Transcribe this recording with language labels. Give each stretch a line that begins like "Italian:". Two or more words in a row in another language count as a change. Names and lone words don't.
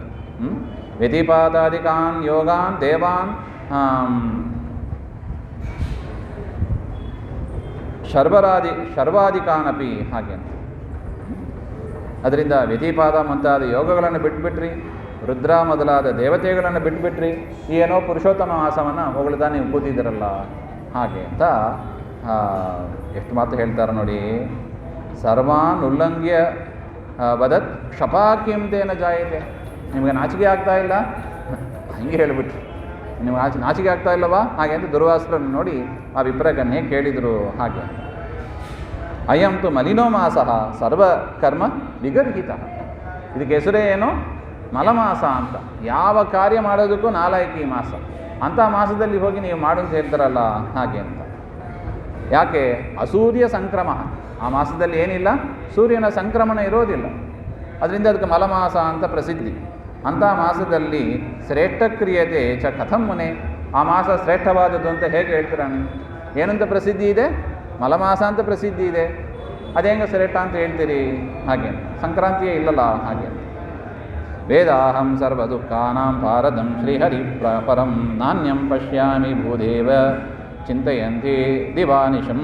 Sanskrit: ವ್ಯತಿಪಾತಾದಿಕಾನ್ ಯೋಗಾನ್ ದೇವಾನ್ ಶರ್ವಾದಿಕಾನಪಿ
Kannada: ಹಾಗೆ ಅಂತ. ಅದರಿಂದ ವ್ಯತಿಪಾದ ಮುಂತಾದ ಯೋಗಗಳನ್ನು ಬಿಟ್ಬಿಟ್ರಿ, ರುದ್ರ ಮೊದಲಾದ ದೇವತೆಗಳನ್ನು ಬಿಟ್ಬಿಟ್ರಿ, ಏನೋ ಪುರುಷೋತ್ತಮ ಮಾಸವನ್ನು ಹೊಗಳ್ತಾ ನೀವು ಕೂತಿದ್ದೀರಲ್ಲ ಹಾಗೆ ಅಂತ ಎಷ್ಟು ಮಾತು ಹೇಳ್ತಾರೆ ನೋಡಿ.
Sanskrit: ಸರ್ವಾನ್ ಉಲ್ಲಂಘ್ಯ ವದತ್ ಕ್ಷಪಾಕಿಂತೇನ ಜಾಯತೆ.
Kannada: ನಿಮಗೆ ನಾಚಿಕೆ ಆಗ್ತಾ ಇಲ್ಲ, ಹಂಗೆ ಹೇಳಿಬಿಟ್ರು, ನಿಮ್ಗೆ ನಾಚಿಕೆ ಆಗ್ತಾ ಇಲ್ಲವಾ ಹಾಗೆ ಅಂತ ದುರ್ವಾಸರನ್ನು ನೋಡಿ ಆ ವಿಪ್ರಕನ್ಯೆ ಕೇಳಿದರು ಹಾಗೆ.
Sanskrit: ಅಯಂತು ಮಲಿನೋ ಮಾಸಃ ಸರ್ವಕರ್ಮ ವಿಗರ್ಹಿತ.
Kannada: ಇದಕ್ಕೆ ಹೆಸರೇ ಏನು? ಮಲಮಾಸ ಅಂತ. ಯಾವ ಕಾರ್ಯ ಮಾಡೋದಕ್ಕೂ ನಾಲಾಯಕಿ ಮಾಸ. ಅಂಥ ಮಾಸದಲ್ಲಿ ಹೋಗಿ ನೀವು ಮಾಡು ಅಂತ ಹೇಳ್ತಾರಲ್ಲ ಹಾಗೆ ಅಂತ.
Sanskrit: ಯಾಕೆ? ಅಸೂರ್ಯ ಸಂಕ್ರಮ.
Kannada: ಆ ಮಾಸದಲ್ಲಿ ಏನಿಲ್ಲ, ಸೂರ್ಯನ ಸಂಕ್ರಮಣ ಇರೋದಿಲ್ಲ. ಅದರಿಂದ ಅದಕ್ಕೆ ಮಲಮಾಸ ಅಂತ ಪ್ರಸಿದ್ಧಿ. ಅಂಥ ಮಾಸದಲ್ಲಿ
Sanskrit: ಶ್ರೇಷ್ಠ ಕ್ರಿಯತೆ ಚ ಕಥಂ ಮುನೆ.
Kannada: ಆ ಮಾಸ ಶ್ರೇಷ್ಠವಾದದ್ದು ಅಂತ ಹೇಗೆ ಹೇಳ್ತೀರ ನೀವು? ಏನಂತ ಪ್ರಸಿದ್ಧಿ ಇದೆ? ಮಲಮಾಸ ಅಂತ ಪ್ರಸಿದ್ಧಿ ಇದೆ. ಅದೇಂಗ ಶ್ರೇಷ್ಠ ಅಂತ ಹೇಳ್ತೀರಿ ಹಾಗೆ? ಸಂಕ್ರಾಂತಿಯೇ ಇಲ್ಲಲ್ಲ ಹಾಗೆ.
Sanskrit: ವೇದಾಹಂ ಸರ್ವ ದುಃಖಾನಾಂ ಭಾರತಂ ಶ್ರೀಹರಿ ಪರಂ ನಾಣ್ಯಂ ಪಶ್ಯಾಮಿ ಭೂದೇವ ಚಿಂತೆಯಂತಿ ದಿವಾನಿಶಂ.